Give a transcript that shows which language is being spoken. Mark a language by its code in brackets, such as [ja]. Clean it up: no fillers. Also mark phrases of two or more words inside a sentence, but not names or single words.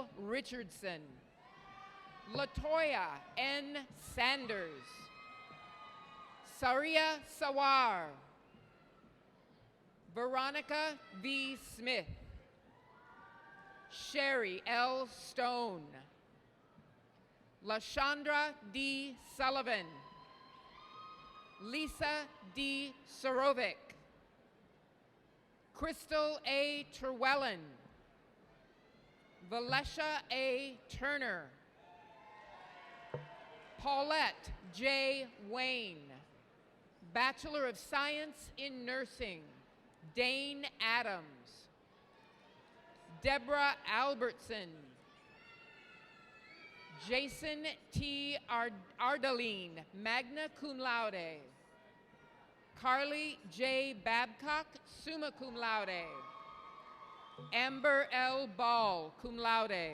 [en] Richardson. Latoya N. Sanders. Saria Sawar. Veronica V. Smith. Sherry L. Stone. LaShondra D. Sullivan. Lisa D. Sorovic. Crystal A. Terwellen. Valesha A. Turner. Paulette J. Wayne. Bachelor of Science in Nursing, Dane Adams. Deborah Albertson. Jason T. Ardeline, [la] magna cum laude. [en] Carly J. Babcock, [la] summa cum laude. [en] Amber L. Ball, [la] cum laude.